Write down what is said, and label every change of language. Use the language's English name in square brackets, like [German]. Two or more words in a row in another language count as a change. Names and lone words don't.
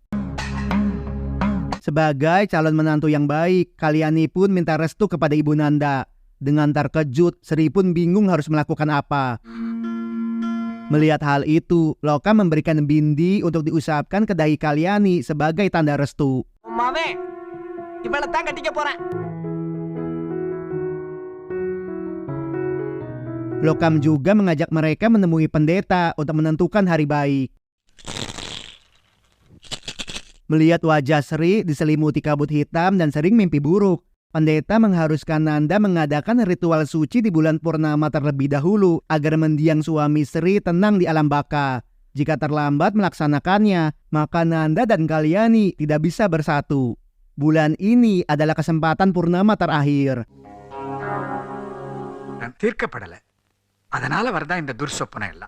[Indonesian] Sebagai calon menantu yang baik, Kalyani pun minta restu kepada ibu Nanda. Dengan terkejut, Sri pun bingung harus melakukan apa. Melihat hal itu, Loka memberikan bindi untuk diusapkan ke dahi Kalyani sebagai tanda restu. [Tamil] மாமே இவளை தான் கட்டிக்க போறேன். [Indonesian] Lokam juga mengajak mereka menemui pendeta untuk menentukan hari baik. Melihat wajah Sri diselimuti kabut hitam dan sering mimpi buruk, pendeta mengharuskan Nanda mengadakan ritual suci di bulan purnama terlebih dahulu agar mendiang suami Sri tenang di alam baka. Jika terlambat melaksanakannya, maka Nanda dan Kalyani tidak bisa bersatu. Bulan ini adalah kesempatan purnama terakhir. [Tamil] நான் தீர்க்கப்படல. அதனால வரதா இந்த துர்சொப்பனம் எல்லாம்.